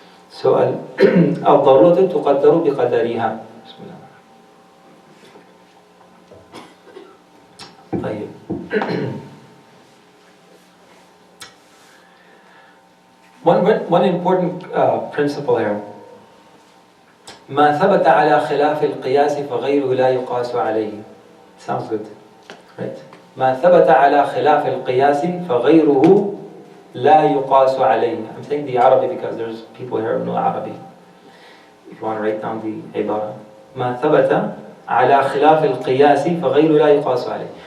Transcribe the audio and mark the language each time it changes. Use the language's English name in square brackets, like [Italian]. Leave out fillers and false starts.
[Arabic] So, al-daruratu tuqaddaru biqadariha. Bismillah. [English] One important principle here. [Arabic] ما ثبت على خلاف القياس فغيره لا يقاس عليه. [English] Sounds good, right? [Arabic] ما ثبت على خلاف القياس فغيره لا يقاس عليه. [English] I'm saying the Arabic because there's people here who know Arabic. If you want to write down the عبارة. [Arabic] ما ثبت على خلاف القياس فغيره لا يقاس عليه.